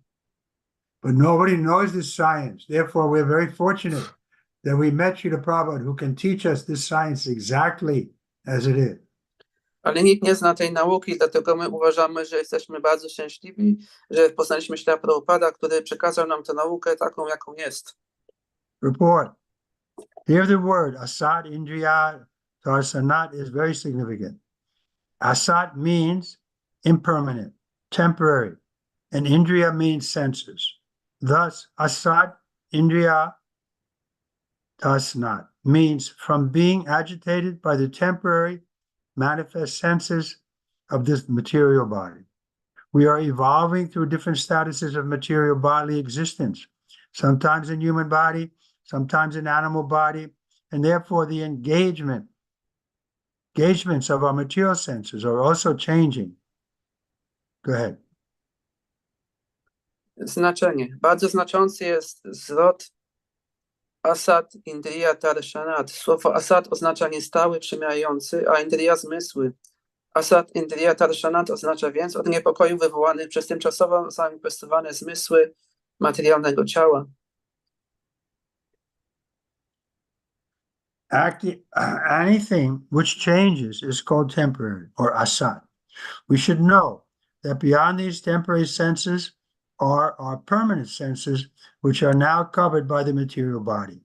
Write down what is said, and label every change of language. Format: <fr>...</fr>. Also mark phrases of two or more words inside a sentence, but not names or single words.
<en>But nobody knows this science. Therefore, we're very fortunate that we met Srila Prabhupada, who can teach us this science exactly as it is.</en> <pl>Ale nikt nie zna tej nauki, dlatego my uważamy, że jesteśmy bardzo szczęśliwi, że poznaliśmy Śrila Prabhupada, który przekazał nam tę naukę taką, jaką jest.</pl> <en>Report. Here the word</en> <sa>asat indriya tarsanat</sa> <en>is very significant. Asat means impermanent, temporary, and indriya means senses. Thus,</en> <sa>asat indriya tasnat</sa> <en>means from being agitated by the temporary manifest senses of this material body. We are evolving through different statuses of material bodily existence, sometimes in human body, sometimes in animal body, and therefore the engagements of our material senses are also changing. Go ahead.</en> <pl>Znaczenie. Bardzo znaczący jest zwrot</pl> <sa>asat, indriya, darshanat.</sa> <pl>Słowo asat oznacza niestały, przemijający, a indriya zmysły.</pl> <sa>Asat, indriya, darshanat</sa> <pl>oznacza więc od niepokoju wywołanych przez tymczasowo zamanifestowane zmysły materialnego ciała.</pl> <en>Anything which changes is called temporary or asat. We should know that beyond these temporary senses are our permanent senses, which are now covered by the material body.</en>